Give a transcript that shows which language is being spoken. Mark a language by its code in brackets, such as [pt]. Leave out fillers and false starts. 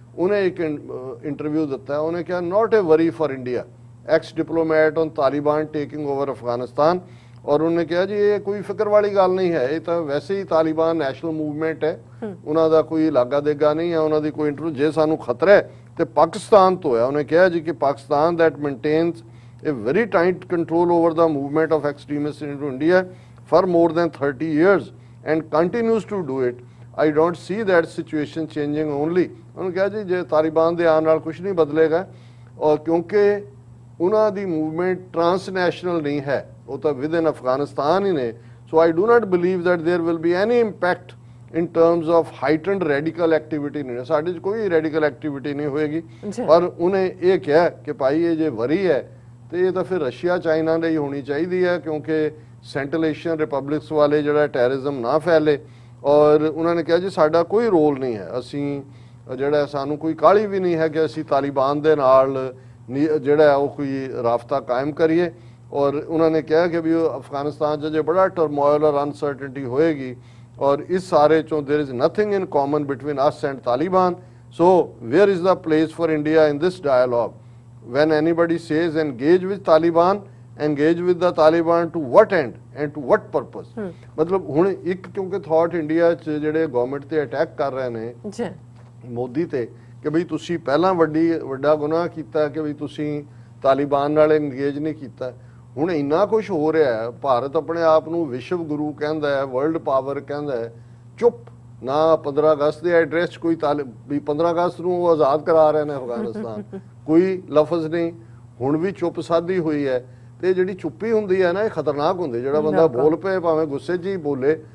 [pa] ਉਹਨੇ ਇੱਕ ਇੰਟਰਵਿਊ ਦਿੱਤਾ, ਉਹਨੇ ਕਿਹਾ [en] Not a worry for India, ex diplomat on Taliban taking over Afghanistan. [pa] ਔਰ ਉਹਨੇ ਕਿਹਾ ਜੀ ਇਹ ਕੋਈ ਫਿਕਰ ਵਾਲੀ ਗੱਲ ਨਹੀਂ ਹੈ, ਇਹ ਤਾਂ ਵੈਸੇ ਹੀ ਤਾਲਿਬਾਨ ਨੈਸ਼ਨਲ ਮੂਵਮੈਂਟ ਹੈ, ਉਹਨਾਂ ਦਾ ਕੋਈ ਲਾਗਾ ਦੇਗਾ ਨਹੀਂ ਹੈ, ਉਹਨਾਂ ਦੀ ਕੋਈ ਇੰਟਰਵਿਊ ਜੇ ਸਾਨੂੰ ਖਤਰਾ ਹੈ ਤੇ ਪਾਕਿਸਤਾਨ ਤੋਂ ਹੈ। ਉਹਨੇ ਕਿਹਾ ਜੀ ਕਿ [en] Pakistan that maintains a very tight control over the movement of extremists into India for more than 30 years and continues to do it. I don't see that situation changing only. [pa] ਉਹਨੇ ਕਿਹਾ ਜੀ ਜੇ ਤਾਲਿਬਾਨ ਦੇ ਆਉਣ ਨਾਲ ਕੁਝ ਨਹੀਂ ਬਦਲੇਗਾ, ਔਰ ਕਿਉਂਕਿ ਉਹਨਾਂ ਦੀ ਮੂਵਮੈਂਟ ਟ੍ਰਾਂਸਨੈਸ਼ਨਲ ਨਹੀਂ ਹੈ, ਉਹ ਤਾਂ ਵਿਦਨ ਅਫਗਾਨਿਸਤਾਨ ਹੀ ਨੇ। [en] so I do not believe that there will be any impact in terms of heightened radical activity [pa] ਨਹੀਂ, ਸਾਡੇ 'ਚ ਕੋਈ ਰੈਡੀਕਲ ਐਕਟੀਵਿਟੀ ਨਹੀਂ ਹੋਏਗੀ। ਪਰ ਉਹਨੇ ਇਹ ਕਿਹਾ ਕਿ ਭਾਈ ਇਹ ਜੇ ਵਰੀ ਹੈ ਤੇ ਇਹ ਤਾਂ ਫਿਰ ਰਸ਼ੀਆ ਚਾਈਨਾ ਲਈ ਹੋਣੀ ਚਾਹੀਦੀ ਹੈ ਕਿਉਂਕਿ ਸੈਂਟਰਲ ਏਸ਼ੀਅਨ ਰਿਪਬਲਿਕਸ ਵਾਲੇ ਜਿਹੜਾ ਟੈਰਰਿਜ਼ਮ ਨਾ ਫੈਲੇ। ਔਰ ਉਹਨਾਂ ਨੇ ਕਿਹਾ ਜੀ ਸਾਡਾ ਕੋਈ ਰੋਲ ਨਹੀਂ ਹੈ, ਅਸੀਂ ਜਿਹੜਾ ਸਾਨੂੰ ਕੋਈ ਕਾਹਲੀ ਵੀ ਨਹੀਂ ਹੈ ਕਿ ਅਸੀਂ ਤਾਲਿਬਾਨ ਦੇ ਨਾਲ ਜਿਹੜਾ ਉਹ ਕੋਈ ਰਾਬਤਾ ਕਾਇਮ ਕਰੀਏ। ਔਰ ਉਹਨਾਂ ਨੇ ਕਿਹਾ ਕਿ ਵੀ ਅਫਗਾਨਿਸਤਾਨ 'ਚ ਜੇ ਬੜਾ ਟਰਮੋਇਲ ਔਰ ਅਨਸਰਟਨਟੀ ਹੋਏਗੀ ਔਰ ਇਸ ਸਾਰੇ ਚੋਂ [en] there is nothing in common between us and Taliban, so where is the place for India in this dialogue? When anybody says engage with Taliban, engage with the Taliban to what end and to what purpose? [pa] ਮਤਲਬ ਹੁਣ ਇੱਕ ਕਿਉਂਕਿ thought India 'ਚ ਜਿਹੜੇ government ਤੇ attack ਕਰ ਰਹੇ ਨੇ ਮੋਦੀ ਤੇ ਕਿ ਬਈ ਤੁਸੀਂ ਪਹਿਲਾਂ ਵੱਡਾ ਗੁਨਾਹ ਕੀਤਾ ਕਿ ਬਈ ਤੁਸੀਂ ਤਾਲਿਬਾਨ ਨਾਲ ਇੰਗੇਜ ਨਹੀਂ ਕੀਤਾ। ਹੁਣ ਇੰਨਾ ਕੁਝ ਹੋ ਰਿਹਾ ਹੈ, ਭਾਰਤ ਆਪਣੇ ਆਪ ਨੂੰ ਵਿਸ਼ਵ ਗੁਰੂ ਕਹਿੰਦਾ ਹੈ, ਵਰਲਡ ਪਾਵਰ ਕਹਿੰਦਾ ਹੈ, ਚੁੱਪ ਨਾ 15 ਅਗਸਤ ਦੇ ਐਡਰੈਸ ਕੋਈ 15 ਅਗਸਤ ਨੂੰ ਉਹ ਆਜ਼ਾਦ ਕਰਾ ਰਹੇ ਨੇ ਅਫਗਾਨਿਸਤਾਨ, ਕੋਈ ਲਫ਼ਜ਼ ਨਹੀਂ, ਹੁਣ ਵੀ ਚੁੱਪ ਸਾਧੀ ਹੋਈ ਹੈ। ਤੇ ਜਿਹੜੀ ਚੁੱਪੀ ਹੁੰਦੀ ਹੈ ਨਾ ਇਹ ਖਤਰਨਾਕ ਹੁੰਦੀ, ਜਿਹੜਾ ਬੰਦਾ ਬੋਲ ਪਏ ਭਾਵੇਂ ਗੁੱਸੇ 'ਚ ਹੀ ਬੋਲੇ